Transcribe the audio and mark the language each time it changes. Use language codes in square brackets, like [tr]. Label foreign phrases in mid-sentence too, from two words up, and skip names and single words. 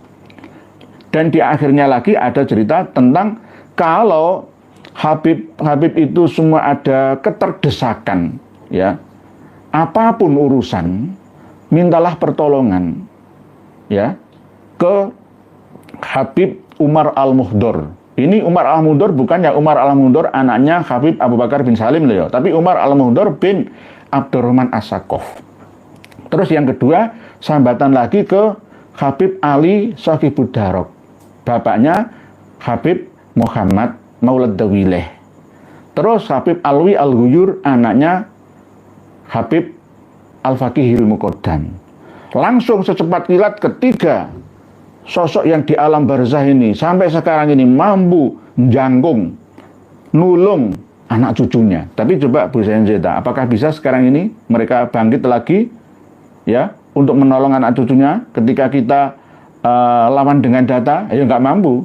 [id] Dan di akhirnya lagi ada cerita tentang kalau Habib itu semua ada keterdesakan, ya, apapun urusan, mintalah pertolongan, ya, ke Habib Umar Al-Muhdor. Ini Umar Al-Muhdor bukan ya Umar Al-Muhdor anaknya Habib Abu Bakar bin Salim loh, tapi Umar Al-Muhdor bin Abdurrahman As-Saqqaf. Terus yang kedua, sambatan lagi ke Habib Ali Shahibud Darok. Bapaknya Habib Muhammad Maulad Dawileh. Terus Habib Alwi Al-Ghuyur, anaknya Habib Al-Faqihil Muqaddam. Langsung secepat kilat ketiga sosok yang di alam barzah ini sampai sekarang ini mampu menjangkung, nulung anak cucunya. Tapi coba Bu Senjeta, apakah bisa sekarang ini mereka bangkit lagi? Ya, untuk menolong anak cucunya ketika kita lawan dengan data, ya nggak mampu.